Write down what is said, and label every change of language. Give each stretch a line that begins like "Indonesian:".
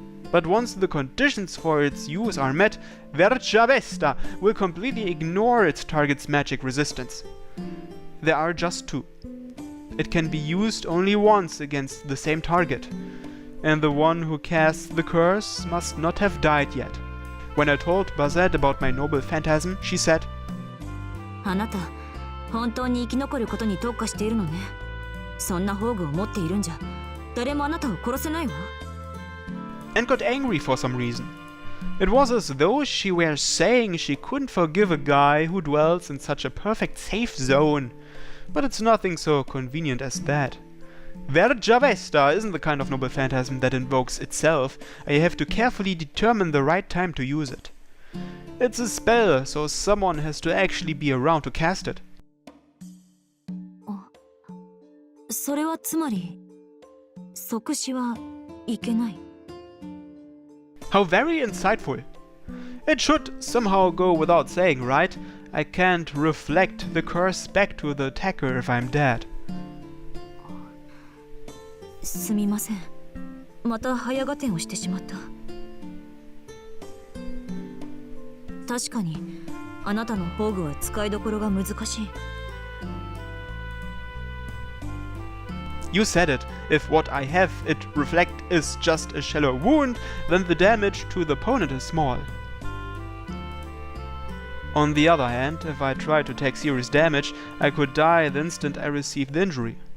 English: But once the conditions for its use are met, Verge Avesta will completely ignore its target's magic resistance. There are just two. It can be used only once against the same target, and the one who casts the curse must not have died yet. When I told Bazette about my noble phantasm, she said,
Japanese: あなた、本当に生き残ることに特化しているのね。そんな宝具を持っているんじゃ、誰もあなたを殺せないわ。
English: and got angry for some reason. It was as though she were saying she couldn't forgive a guy who dwells in such a perfect safe zone. But it's nothing so convenient as that. Verge Avesta isn't the kind of noble phantasm that invokes itself. I have to carefully determine the right time to use it. It's a spell, so someone has to actually be around to cast it.
Japanese: それはつまり、即死はいけない。
English: How very insightful. It should somehow go without saying, right? I can't reflect the curse back to the attacker if I'm dead.
Japanese: すみません。また早合点をしてしまった。確かに、あなたの宝具は使いどころが難しい。
English: You said it. If what I have it reflect is just a shallow wound, then the damage to the opponent is small. On the other hand, if I try to take serious damage, I could die the instant I receive the injury.